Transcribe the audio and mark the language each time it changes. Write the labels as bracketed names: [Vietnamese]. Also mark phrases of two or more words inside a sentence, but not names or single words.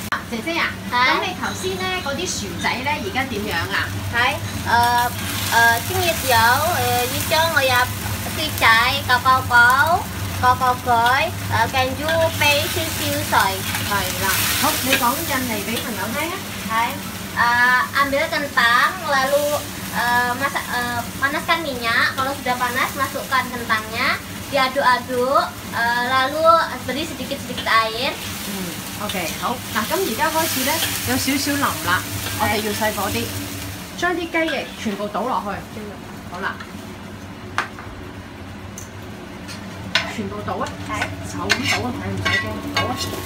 [Cantonese] 姐姐啊，咁你頭先咧嗰啲薯仔咧，而家點樣啊？係清熱油要將我入啲仔個佢跟住俾少少水。係啦，好，你講印尼俾朋友聽啊。 [Indonesian] Hai, ambil kentang lalu panaskan minyak. Kalau sudah panas masukkan kentangnya, diaduk-aduk, lalu beri sedikit-sedikit air. [Cantonese] OK， 好嗱，咁而家開始咧有少少腍啦，我哋要細火啲，將啲雞翼全部倒落去。好啦，全部倒啊！就咁倒啊，睇唔使驚，倒啊！